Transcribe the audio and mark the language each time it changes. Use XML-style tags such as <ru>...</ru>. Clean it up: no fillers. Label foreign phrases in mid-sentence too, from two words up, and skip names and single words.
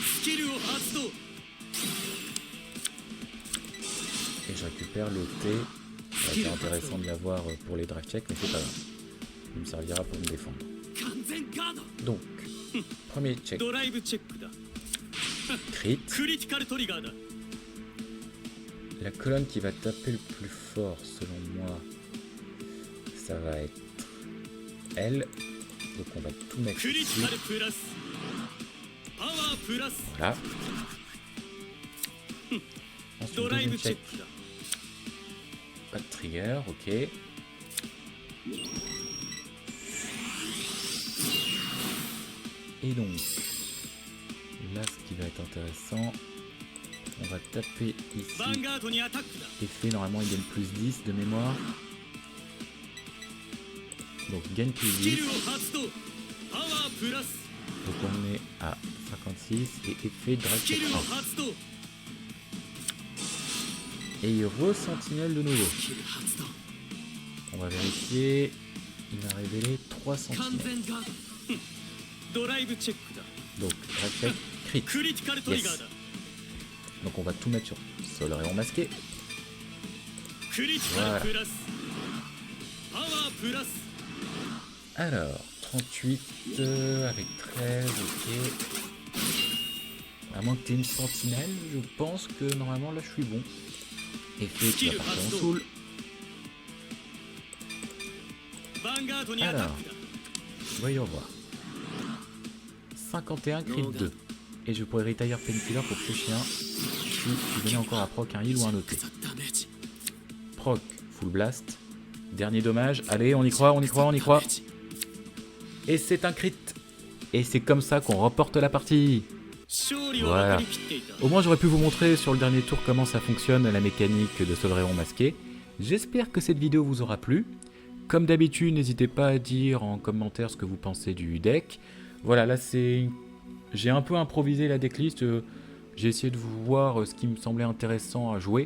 <fr>Et je récupère le T. Ça va être intéressant de l'avoir pour les</fr> <en>drive checks,</en> <fr>mais c'est pas grave. Il me servira pour me défendre. Donc, premier check. Crit.</fr> <ja>クリティカルトリガーだ。</ja> <fr>La colonne qui va taper le plus fort, selon moi, ça va être elle. Donc on va tout mettre</fr> <ja>クリティ</ja> <fr>ici.</fr> <ja>カルプラスパワープラス</ja> <fr>Voilà.</fr> <ja>ド</ja> <fr>Ensuite,</fr> <ja>ライ</ja> <fr>deuxième</fr> <ja>ブチェッ</ja> <fr>check.</fr> <ja>クだ。</ja> <fr>Pas de trigger, ok. Et donc, là, ce qui va être intéressant, on va taper</fr> <ja>ヴァ</ja> <fr>ici.</fr> <ja>ンガードにアタックだ。</ja> <fr>Effet, normalement, il gagne plus 10 de mémoire. Donc, gagne plus</fr> <ja>スキ</ja> <fr>10.</fr> <ja>ルを発動パワープラス</ja> <fr>Donc, on est à 56. Et effet, drag</fr> <ja>スキルを</ja> <fr>check 1.</fr> <ja>発動</ja> <fr>Et il re-sentinelle de nouveau.</fr> <ja>スキル発動</ja> <fr>On va vérifier. Il a révélé 3</fr> <ja>完</ja> <fr>sentinelles.</fr> <ja>全ガードドライブチェックだ。</ja> <fr>Donc,</fr> <en>drag check, crit.</en> <ja>クリティカルトリガーだ。</ja> <fr>Donc, on va tout mettre sur Solarion masqué.</fr> <ja>クリティカルプラスパワープラス</ja> <fr>Alors, 38 avec 13, ok. À moins que tu aies une sentinelle, je pense que normalement là je suis bon. Effet qui va partir en soul.</fr> <ja>ヴァンガードにアタックだ。</ja> <fr>Voyons voir. 51 crit 2. Et je pourrais retire Painkiller pour ce chien si tu venais encore à proc un heal ou un OT.</fr> <ja>ダメージ</ja> <fr>Proc,</fr> <en>full blast.</en> <fr>Dernier dommage. Allez, on y croit, on y croit, on y croit. Et c'est un crit. Et c'est comme ça qu'on remporte la partie.</fr> <ja>勝利は分かりきっていた。</ja> <fr>Au moins j'aurais pu vous montrer sur le dernier tour comment ça fonctionne la mécanique de Solarion masqué. J'espère que cette vidéo vous aura plu. Comme d'habitude, n'hésitez pas à dire en commentaire ce que vous pensez du deck. Voilà, là c'est... J'ai un peu improvisé la decklist. J'ai essayé de vous voir ce qui me semblait intéressant à jouer.</fr>